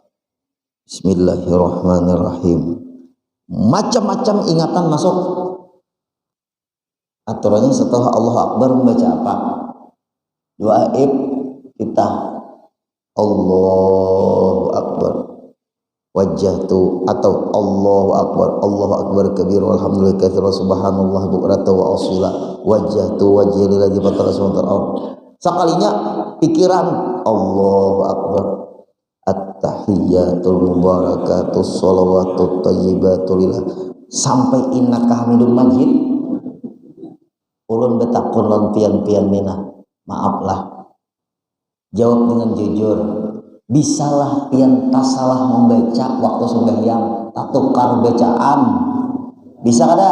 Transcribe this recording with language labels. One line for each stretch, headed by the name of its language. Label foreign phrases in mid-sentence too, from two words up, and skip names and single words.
Banjar: Bismillahirrahmanirrahim. Macam-macam ingatan masuk. Aturannya setelah
Arabic: الله أكبر
Banjar: membaca apa? Doa kita
Arabic: الله أكبر وجهت, atau الله أكبر كبيرا والحمد لله كثيرا وسبحان الله بكرة وأصيلا وجهت وجهي للذي فطر السماوات والأرض.
Banjar: Sekalinya pikiran
Arabic: الله أكبر التحيات المباركات الصلوات الطيبات لله,
Banjar: sampai
Arabic: إنك حميد مجيد.
Banjar: Ulun betakun lan pian-pian mina, maaflah, jawab dengan jujur, bisalah pian tasalah membaca waktu sembahyang, tak tukar bacaan, bisa kada?